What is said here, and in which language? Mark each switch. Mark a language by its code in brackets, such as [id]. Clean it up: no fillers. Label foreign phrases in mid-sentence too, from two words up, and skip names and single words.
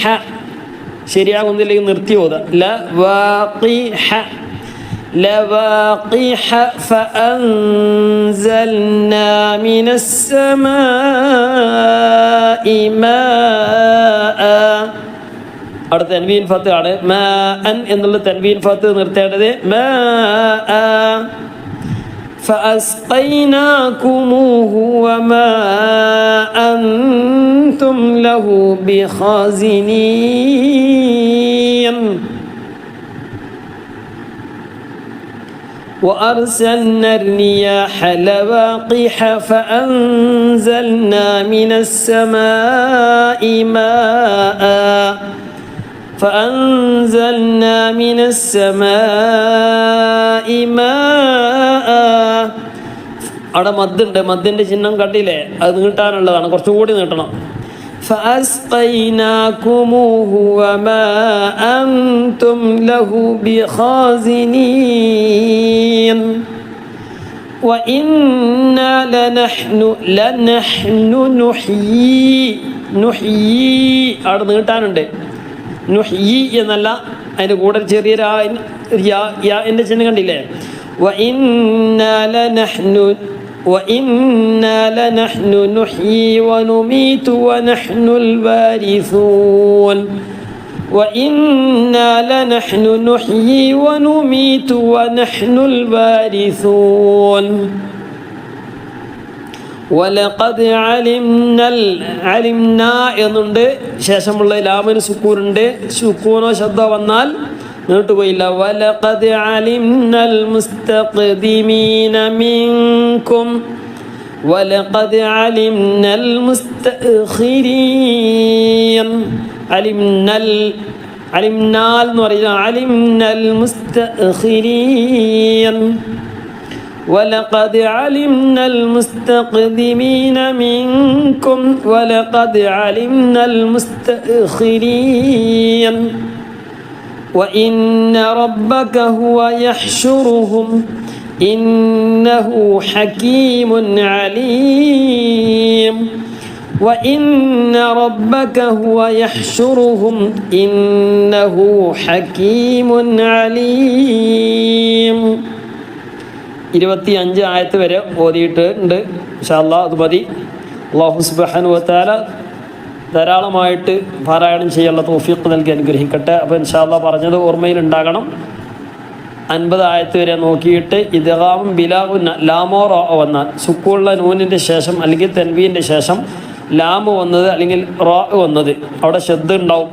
[ml] ശരിയാകുന്നില്ലെങ്കിൽ നിർത്തി ഓതുക. [ar] لواقح فأنزلنا من السماء ماء. [ml] അവിടെ തൻവീൻ ഫത്ത് ആണ്. മാ അൻ എന്നുള്ള തൻവീൻ ഫത്ത് നിർത്തേണ്ടത് മാ [ar] فأسقيناكموه وما أنتم له بخازنين وأرسلنا الرياح لواقح فأنزلنا من السماء ماء [ml] അവിടെ മദ്ദുണ്ട്, മദ്ദിൻ്റെ ചിഹ്നം കണ്ടില്ലേ? അത് നീട്ടാനുള്ളതാണ്, കുറച്ചുകൂടി നീട്ടണം. [ar] فأسقيناكموه وما أنتم له بخازنين وإنا لنحن نحيي [ml] അവിടെ നീട്ടാനുണ്ട്. നുഹ്യി എന്നല്ല, അതിൻ്റെ കൂടെ ചെറിയ എൻ്റെ ചിഹ്നം കണ്ടില്ലേ? [ar] وإنا لنحن نحيي ونميت ونحن الوارثون وإنا لنحن نحيي ونميت ونحن الوارثون ولقد علمنا [ml] എന്നുണ്ട്, ശേഷമുള്ള ലാമിന് സുക്കൂനുണ്ട്. സുക്കൂനോ ശബ്ദ വന്നാൽ നീട്ടുപോയില്ല. [ar] ولقد علمنا المستقدمين منكم ولقد علمنا المستأخرين. علمنا [ml] എന്ന് പറയുക [ar] علمنا المستأخرين ولقد علمنا المستقدمين منكم ولقد علمنا المستأخرين وإن ربك هو يحشرهم إنه حكيم عليم وإن ربك هو يحشرهم إنه حكيم عليم. [ml] 25 ആയത്ത് വരെ ഓതിയിട്ടുണ്ട്. [ar] إن شاء الله [ml] അത് മതി. അല്ലാഹു [ar] سبحانه وتعالى [ml] ധാരാളമായിട്ട് പാരായണം ചെയ്യാനുള്ള തൗഫീഖ് നൽകി അനുഗ്രഹിക്കട്ടെ. അപ്പോൾ [ar] إن شاء الله [ml] പറഞ്ഞത് ഓർമ്മയിലുണ്ടാകണം. 50 ആയത്ത് വരെ നോക്കിയിട്ട് ഇദ്ഗാമും ബിലാഗുൻ ലാമോ റോ വന്നാൽ സുക്കൂനുള്ള നൂനിൻ്റെ ശേഷം അല്ലെങ്കിൽ തൻവീൻ്റെ ശേഷം ലാമ് വന്നത് അല്ലെങ്കിൽ റോ വന്നത് അവിടെ ശബ്ദം ഉണ്ടാവും.